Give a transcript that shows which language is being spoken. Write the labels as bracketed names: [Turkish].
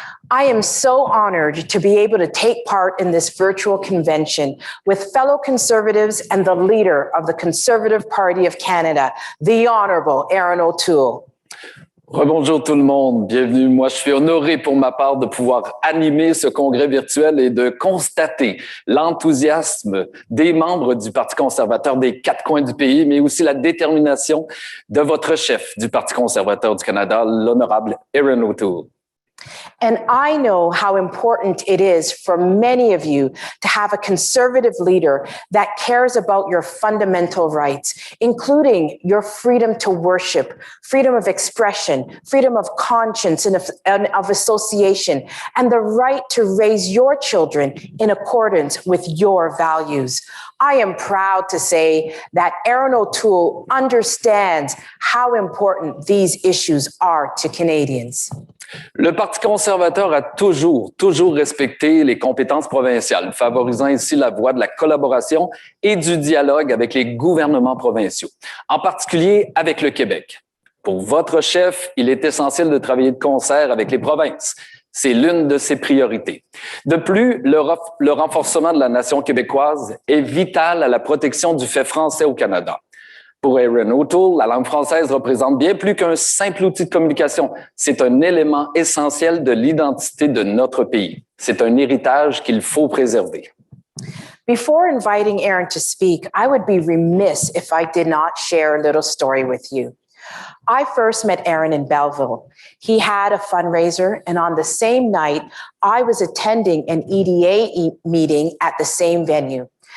[English] I am so honored to be able to take part in this virtual convention with fellow Conservatives and the leader of the Conservative Party of Canada, the Honourable Erin O'Toole. [French] Rebonjour tout le monde, bienvenue. Moi, je suis honoré pour ma part de pouvoir animer ce congrès virtuel et de constater l'enthousiasme des membres du Parti conservateur des quatre coins du pays, mais aussi la détermination de votre chef du Parti conservateur du Canada, l'honorable Erin O'Toole. [English] And I know how important it is for many of you to have a conservative leader that cares about your fundamental rights, including your freedom to worship, freedom of expression, freedom of conscience and of association, and the right to raise your children in accordance with your values. I am proud to say that Erin O'Toole understands how important these issues are to Canadians. [French] Le Parti conservateur a toujours respecté les compétences provinciales, favorisant ici la voie de la collaboration et du dialogue avec les gouvernements provinciaux, en particulier avec le Québec. Pour votre chef, il est essentiel de travailler de concert avec les provinces. C'est l'une de ses priorités. De plus, le renforcement de la nation québécoise est vital à la protection du fait français au Canada. Pour Erin O'Toole, la langue française représente bien plus qu'un simple outil de communication. C'est un élément essentiel de l'identité de notre pays. C'est un héritage qu'il faut préserver. [English] Before inviting Erin to speak, I would be remiss if I did not share a little story with you. I first met Erin in Belleville. He had a fundraiser, and on the same night, I was attending an EDA meeting at the same venue.